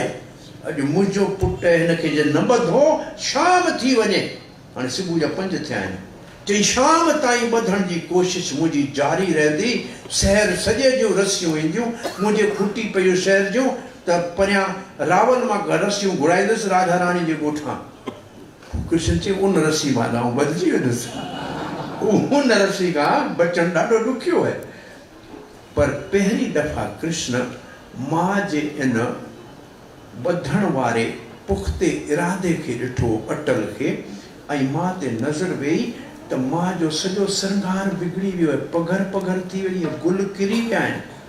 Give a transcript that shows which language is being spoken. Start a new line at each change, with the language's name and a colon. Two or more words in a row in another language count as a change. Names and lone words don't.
Sindhi: अॼु मुंहिंजो पुटु हिन खे जे न ॿधो, शाम थी वञे, हाणे सुबुह जा 5 थिया आहिनि, चई शाम ताईं ॿधण जी कोशिश मुंहिंजी जारी रहंदी। शहर सॼे जूं रसियूं ईंदियूं मुंहिंजे खुटी पियूं शहर जूं त परियां रावल मां रसियूं घुराईंदुसि राधा रानी जे ॻोठां। कृष्ण चई उन रसी मां आउं ॿधिजी वेंदुसि। उन रसी खां बचणु ॾाढो ॾुखियो आहे। पर पहिरीं दफ़ा कृष्ण मां जे इन ॿधण वारे पुख़्ते इरादे खे ॾिठो, अटल खे, ऐं मां ते नज़र वेई त मां जो सॼो श्रंगार बिगड़ी वियो आहे, पघर पघर थी वई आहे, गुल किरी विया आहिनि।